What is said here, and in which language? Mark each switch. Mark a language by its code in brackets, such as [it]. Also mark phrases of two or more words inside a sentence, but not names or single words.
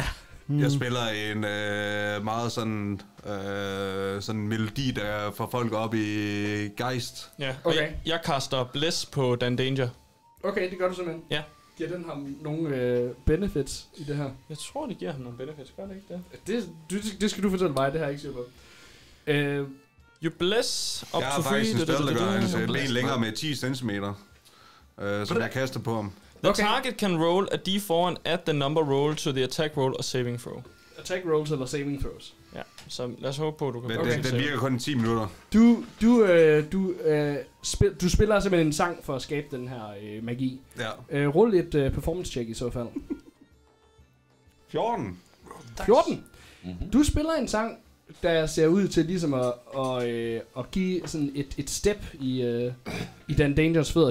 [da] Jeg spiller en meget sådan melodi, der får folk op i gejst. Ja, okay. Jeg kaster Bless på Dan Danger. Okay, det gør du simpelthen. Ja. Giver den ham nogle benefits i det her? Jeg tror, det giver ham nogle benefits. Gør det ikke det? Det skal du fortælle mig, det har jeg ikke set på. [en] You bless up to 3. [da] Jeg har faktisk en spil, der gør hans ben længere med 10 cm, som jeg kaster på ham. [en] The target can roll a d4 and add the number roll to the attack roll or saving throw. Attack rolls eller saving throws. [da] Ja, så lad os håbe på, at du kan... Men den virker kun i 10 minutter. Du spiller simpelthen en sang for at skabe den her magi. Ja. Rull et performance check i så fald. 14. 14? Mm-hmm. Du spiller en sang, der ser ud til ligesom at give sådan et step i Dan Dangers fødder.